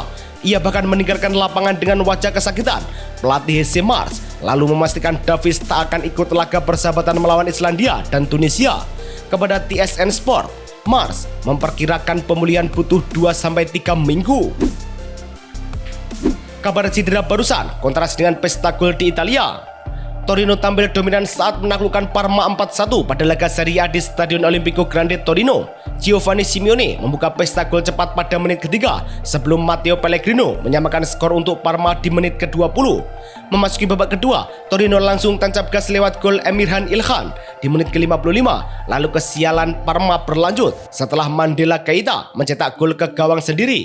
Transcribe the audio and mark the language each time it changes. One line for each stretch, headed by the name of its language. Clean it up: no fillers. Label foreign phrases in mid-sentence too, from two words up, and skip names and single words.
Indonesian: Ia bahkan meninggalkan lapangan dengan wajah kesakitan. Pelatih Jesse Marsch lalu memastikan Davies tak akan ikut laga persahabatan melawan Islandia dan Tunisia. Kepada TSN Sport, Marsch memperkirakan pemulihan butuh 2-3 minggu. Kabar cedera barusan kontras dengan pesta gol di Italia. Torino tampil dominan saat menaklukkan Parma 4-1 pada laga Serie A di Stadion Olimpico Grande Torino. Giovanni Simeone membuka pesta gol cepat pada menit ketiga sebelum Matteo Pellegrino menyamakan skor untuk Parma di menit ke-20. Memasuki babak kedua, Torino langsung tancap gas lewat gol Emirhan Ilhan di menit ke-55. Lalu kesialan Parma berlanjut setelah Mandela Keita mencetak gol ke gawang sendiri.